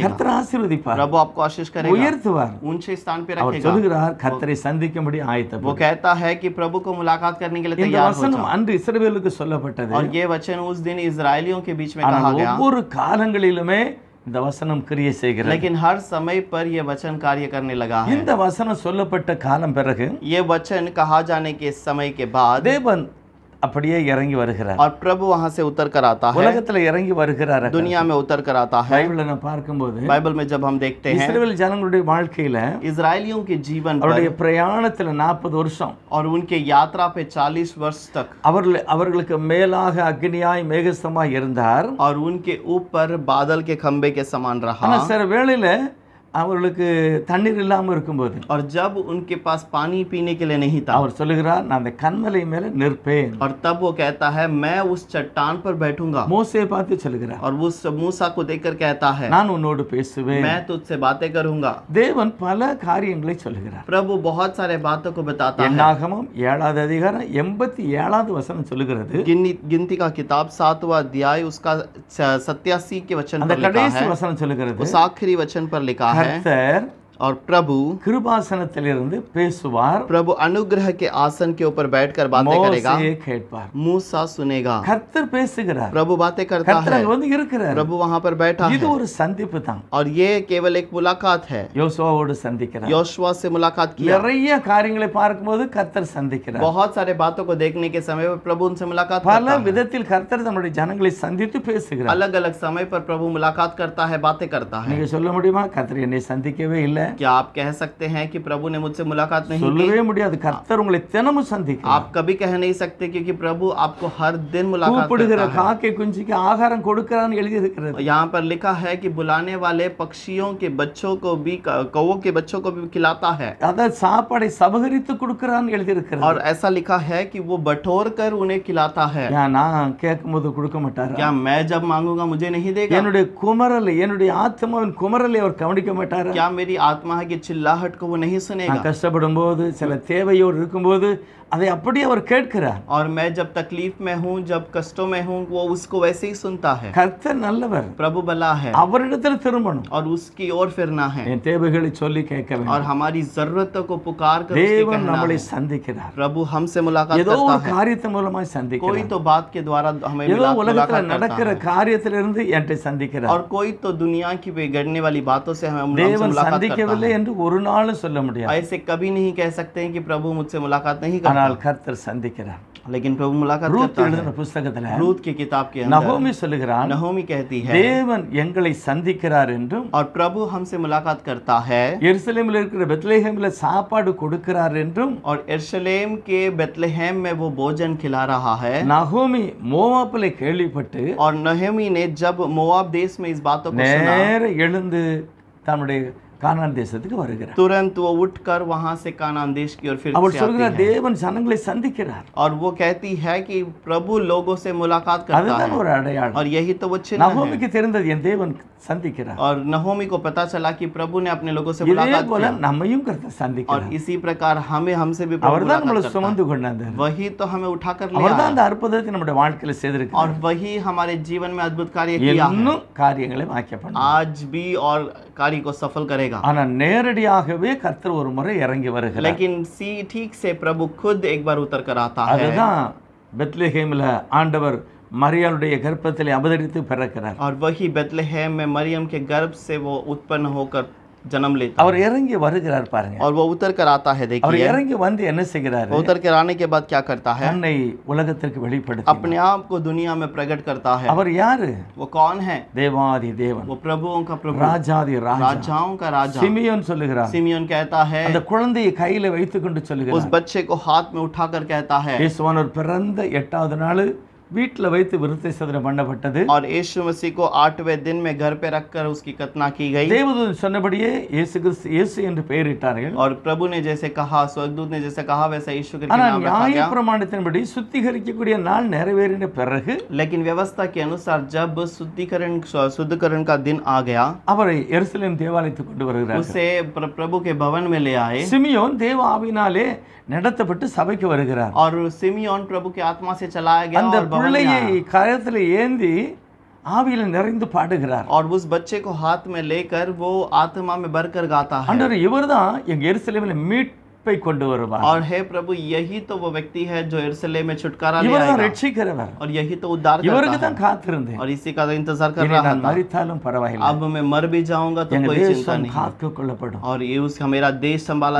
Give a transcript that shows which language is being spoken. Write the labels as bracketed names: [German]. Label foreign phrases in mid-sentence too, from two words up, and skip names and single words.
[Tamil] கர்த்தர் ஆசீர்வதிப்பார், [Hindi] प्रभु आपको आशीष करेगा, [Tamil] உயர்த்துவார். [Hindi] ऊंचे स्थान पे [Tamil] அவர் [Hindi] रखेगा। [Tamil] சொல்லுகிறார், கர்த்தரை சந்திக்கும்படி [Hindi] वो [Tamil] ஆயத்தப்படு. [Hindi] कहता है कि प्रभु को मुलाकात करने के लिए [Tamil] இந்த [Hindi] तैयार हो [Tamil] வசனம் [Hindi] जाओ। [Tamil] அன்று இஸ்ரவேலுக்கு சொல்லப்பட்டது. [Hindi] और ये वचन उस दिन इजरायलियों के बीच में कहा [Tamil] ஆனால் [Hindi] गया, [Tamil] ஒவ்வொரு காலங்களிலுமே இந்த வசனம் கிரியை செய்கிறது. [Hindi] लेकिन हर समय पर यह वचन कार्य करने लगा है। [Tamil] இந்த வசனம் சொல்லப்பட்ட காலம் பிறகு [Hindi] ये वचन कहा जाने के समय के बाद [Tamil] தேவன் அப்படியே இறங்கி வருகிறார். [Hindi] और प्रभु वहां से उतर कर आता है, [Tamil] உலகத்துல இறங்கி வருகிறார். [Hindi] दुनिया में उतर कर आता है। [Tamil] பைபிளை நான் பார்க்கும்போது [Hindi] बाइबल में जब हम देखते हैं [Tamil] இஸ்ரவேல் ஜனங்களுடைய வாழ்க்கையில [Hindi] इजरायलियों के जीवन [Tamil] அவருடைய [Hindi] पर [Tamil] பிரயாணத்துல 40 வருஷம் [Hindi] और उनके यात्रा पे 40 वर्ष तक, [Tamil] அவர்களுக்கு மேலாக அக்னியாய் மேகஸ்தமாய் இருந்தார். [Hindi] और उनके ऊपर बादल के खंबे के समान रहा। [Tamil] ஆனா சில வேளையில அவர்களுக்கு தண்ணீர் இல்லாம இருக்கும்போது [Hindi] और जब उनके पास पानी पीने के लिए नहीं था, [Tamil] அவர் சொல்லுகிறார், நான் அந்த கன்மலை மேல நிற்பேன். [Hindi] और तब वो कहता है मैं उस चट्टान पर बैठूंगा। [Tamil] மோசேயை பார்த்து சொல்லுகிறார், [Hindi] और उस मूसा को देखकर कहता है [Tamil] நான் உன்னோடு பேசுவேன். [Hindi] मैं तुझसे बातें करूंगा। [Tamil] தேவன் பல காரியங்களை சொல்லுகிறார். [Hindi] प्रभु बहुत सारे बातों को बताता है। [Tamil] என்னாகமம் 7வது அதிகாரம் 87வது வசனம் சொல்லுகிறது, [Hindi] गिनती का किताब 7वां अध्याय उसका 87 के वचन [Tamil] அந்த [Hindi] पर लिखा [Tamil] கடைசி [Hindi] है, [Tamil] வசனம் சொல்லுகிறது, [Hindi] उस आखिरी वचन पर लिखा है, [Tamil] கர்த்தர் [Hindi] और प्रभु [Tamil] கிருபாசனத்திலிருந்து பேசுவார், [Hindi] प्रभु अनुग्रह के आसन के ऊपर बैठकर बातें करेगा, [Tamil] மோசே கேட்பார். [Hindi] मूसा सुनेगा। [Tamil] கர்த்தர் பேசுகிறார், [Hindi] प्रभु बातें करता [Tamil] கர்த்தர் [Hindi] है, [Tamil] அங்க வந்து இருக்கிறார். [Hindi] प्रभु वहां पर बैठा [Tamil] இது [Hindi] है। [Tamil] ஒரு சந்திப்பு தான். [Hindi] और ये केवल एक मुलाकात है। [Tamil] யோசுவாவோடு சந்திக்கிறார். [Hindi] योशुआ से मुलाकात किया। [Tamil] நிறைய காரியங்களை பார்க்கும்போது கர்த்தர் சந்திக்கிறார். [Hindi] बहुत सारे बातों को देखने के समय पर प्रभु उनसे मुलाकात [Tamil] பல [Hindi] करता है। [Tamil] விதத்தில் கர்த்தர் தம்முடைய ஜனங்களை சந்தித்து பேசுகிறார். [Hindi] अलग अलग समय पर प्रभु मुलाकात करता है, बातें करता है। [Tamil] நீங்க சொல்ல முடியுமா, கர்த்தர் என்னை சந்திக்கவே இல்லை? [Hindi] क्या आप कह सकते हैं कि प्रभु ने मुझसे मुलाकात नहीं की? [Tamil] சொல்லவே முடியாது. கர்த்தர் உங்களை தினமும் சந்திக்கிறார். [Hindi] आप कभी कह नहीं सकते क्योंकि प्रभु आपको हर दिन मुलाकात [Tamil] கூப்பிடுகிற [Hindi] करता है। [Tamil] காக்கை குஞ்சுக்கு ஆகாரம் கொடுக்கிறான்னு எழுதி இருக்கிறது. [Hindi] यहाँ पर लिखा है कि बुलाने वाले पक्षियों के बच्चों को भी, कौवों के बच्चों को भी खिलाता है। [Tamil] அதாவது சாப்பாடை சபகரித்து கொடுக்கிறான்னு எழுதி இருக்கிறது. [Hindi] और ऐसा लिखा है कि वो बटोर कर उन्हें खिलाता है। [Tamil] ஏன் நான் கேட்கும்போது கொடுக்க மாட்டாரா? [Hindi] क्या मैं जब मांगूंगा मुझे नहीं देगा? [Tamil] என்னுடைய குமரலை, என்னுடைய ஆத்மாவின் குமரலை அவர் கவனிக்க மாட்டாரா? [Hindi] क्या मेरी आत्मा की चिल्लाहट को वो नहीं सुनेगा? [Tamil] நான் கஷ்டப்படும் போது, சில தேவையோடு இருக்கும்போது அதை அப்படியே அவர் கேட்கிறார். [Hindi] और मैं जब तकलीफ में हूँ, जब कष्टों में हूँ, वो उसको वैसे ही सुनता है। [Tamil] கர்த்தர் நல்லவர், [Hindi] प्रभु भला है [Tamil] அவரிடத்தில் திரும்பணும், [Hindi] और उसकी ओर फिरना है [Tamil] என் தேவைகளை சொல்லி கேட்க [Hindi] और [Tamil] வேண்டும். [Hindi] हमारी जरूरतों को पुकार कर उससे [Tamil] தேவன் [Hindi] कहना [Tamil] நம்மளை [Hindi] है। [Tamil] சந்திக்கிறார். [Hindi] प्रभु हमसे मुलाकात [Tamil] ஏதோ ஒரு [Hindi] करता है, [Tamil] காரியத்தின் மூலமாய் [Hindi] कोई [Tamil] சந்திக்கிறார். [Hindi] तो बात के द्वारा हमें [Tamil] ஏதோ உலகத்துல [Hindi] मुलाकात करता [Tamil] நடக்கிற [Hindi] है [Tamil] காரியத்திலிருந்து என்கிட்ட சந்திக்கிறார். [Hindi] और कोई तो दुनिया की बिगड़ने वाली बातों से हमें हमसे [Tamil] தேவன் [Hindi] मुलाकात करता [Tamil] சந்திக்கவில்லை [Hindi] है। [Tamil] என்று ஒரு நாளும் சொல்ல முடியாது. [Hindi] ऐसे कभी नहीं कह सकते हैं कि प्रभु मुझसे मुलाकात नहीं करता, [Tamil] ஆனால் கர்த்தர் சந்திக்கிறார். [Hindi] लेकिन प्रभु मुलाकात [Tamil] ரூத் [Hindi] करता [Tamil] எழுதின [Hindi] है। [Tamil] புஸ்தகத்துல [Hindi] रूत की किताब के अंदर [Tamil] நகோமி சொல்லுகிறான், [Hindi] नहोमी कहती है [Tamil] தேவன் எங்களை சந்திக்கிறார் என்றும் [Hindi] और प्रभु हमसे मुलाकात करता है [Tamil] எருசலேமில் இருக்கிற பெத்லெகேமில் சாப்பாடு கொடுக்கிறார் என்றும் [Hindi] और यरूशलेम के बेथलेहम में वो भोजन खिला रहा है। [Tamil] நகோமி மோவாபிலே கேள்விப்பட்டு [Hindi] और नहोमी ने जब मोआब देश में इस बातों को सुना, [Tamil] நேர எழுந்து தன்னுடைய கானான் தேசத்துக்கு வருகிறார். [Hindi] तुरंत वो उठकर वहां से कानान देश की ओर फिर [Tamil] அவள் [Hindi] से [Tamil] சொல்கிறார், [Hindi] आती है [Tamil] தேவன் ஜனங்களை சந்திக்கிறார். [Hindi] और वो कहती है कि प्रभु लोगों से मुलाकात करता [Tamil] அதுதான் [Hindi] है [Tamil] ஒரு அடையாளம். [Hindi] और यही तो वो चिन्ह है। [Tamil] நகோமிக்கு தெரிந்தது, என் தேவன் சந்திக்கிறார். [Hindi] और नहोमी को पता चला कि प्रभु ने अपने लोगों से [Tamil] இதே [Hindi] मुलाकात [Tamil] போல [Hindi] किया [Tamil] நம்மையும் கர்த்தர் [Hindi] और [Tamil] சந்திக்கிறார். [Hindi] इसी प्रकार हमसे भी प्रभु [Tamil] அவர்தான் நம்மளை [Hindi] मुलाकात करता [Tamil] சுமந்து கொண்டாந்தார். [Hindi] है। वही तो हमें उठाकर लिया [Tamil] அவர்தான் [Hindi] है [Tamil] அந்த அற்புதத்தை நம்முடைய வாழ்க்கையில செய்திருக்கிறார். [Hindi] और वही हमारे जीवन में अद्भुत कार्य किया है, [Tamil] இன்னும் காரியங்களை வாக்கிய பண்ணும். [Hindi] आज भी और कार्य को सफल करेगा। [Tamil] ஆனா நேரடியாகவே கர்த்தர் ஒரு முறை இறங்கி வருகிறார். [Hindi] लेकिन ठीक से प्रभु खुद एक बार उतर कर आता है [Tamil] அதுதான் பெத்லெகேமில் ஆண்டவர் மரியாளுடைய கர்ப்பத்திலே அவதரித்து பிறக்கிறார். [Hindi] और वही बेथलेहम में मरियम के गर्भ से वो उत्पन्न होकर जन्म लेता [Tamil] அவர் இறங்கி வருகிறார் பாருங்க. [Hindi] और वो उतर कर आता है। [Tamil] அவர் [Hindi] देखिए [Tamil] இறங்கி வந்து என்ன செய்கிறார்? [Hindi] वो उतर कर आने के बाद क्या करता है, [Tamil] தன்னை உலகத்திற்கு வெளிப்படுத்தி [Hindi] अपने आप को दुनिया में प्रकट करता है। [Tamil] அவர் யாரு? [Hindi] वो कौन है? [Tamil] தேவாதி தேவன், [Hindi] वो प्रभुओं का प्रभु, [Tamil] ராஜாதி ராஜா. [Hindi] राजाओं का राजा। [Tamil] சிமியோன் சொல்லுகிறார், [Hindi] सिमियोन कहता है, [Tamil] அந்த குழந்தையை கையில வைத்துக்கொண்டு [Hindi] उस [Tamil] சொல்லுகிறார், [Hindi] बच्चे को हाथ में उठाकर कहता है, [Tamil] இயேசுவானவர் பிறந்த 8வது நாள் வீட்டில் வைத்து விருத்தை சதுரம் பண்ணப்பட்டது. [Hindi] और यीशु मसीह को 8वें दिन में घर पे रखकर उसकी कतना की गई [Tamil] தேவதூதன் சொன்னபடியே இயேசு கிறிஸ்து இயேசு என்று பெயரிட்டார்கள். [Hindi] और प्रभु ने जैसे कहा, स्वर्गदूत ने जैसे कहा, वैसा यीशु करके [Tamil] ஆனால் [Hindi] नाम रखा गया। [Tamil] நியாயப்பிரமாணத்தின்படி சுத்திகரிக்கக்கூடிய நாள் நிறைவேறின பிறகு [Hindi] लेकिन व्यवस्था के अनुसार जब शुद्धिकरण का दिन आ गया, [Tamil] அவரை எருசலேம் தேவாலயத்துக்கு கொண்டு வருகிறார். [Hindi] उसे प्रभु के भवन में ले आए [Tamil] சிமியோன் தேவ ஆவினாலே நடத்தப்பட்டு சபைக்கு வருகிறார். [Hindi] और सिमियोन प्रभु के आत्मा से चलाया गया [Tamil] அந்த [Hindi] और भवन में [Tamil] பிள்ளையை [Hindi] आया। [Tamil] கரத்தில் ஏந்தி ஆவியில நிறைந்து பாடுகிறார். [Hindi] और उस बच्चे को हाथ में लेकर वो आत्मा में भरकर गाता है [Tamil] ஆண்டவர் இவர்தான் எங்க எருசலேமில் மீட்பை கொண்டு வருவார். [Hindi] और हे प्रभु, यही तो वो व्यक्ति है जो यरूशलेम में छुटकारा ले [Tamil] இவர்தான் [Hindi] आएगा [Tamil] ரட்சிக்கிறவர். [Hindi] और यही तो उद्धार [Tamil] இவருக்கு [Hindi] करता [Tamil] தான் [Hindi] है। [Tamil] காத்திருந்தேன். [Hindi] और इसी का तो इंतजार कर [Tamil] இனி [Hindi] रहा [Tamil] நான் [Hindi] था। [Tamil] மரித்தாலும் பரவாயில்லை, [Hindi] अब मैं मर भी जाऊंगा तो [Tamil] எங்க [Hindi] कोई चिंता [Tamil] தேசம் [Hindi] नहीं, [Tamil] காத்து கொள்ளப்படும், [Hindi] और ये उसका मेरा देश संभाला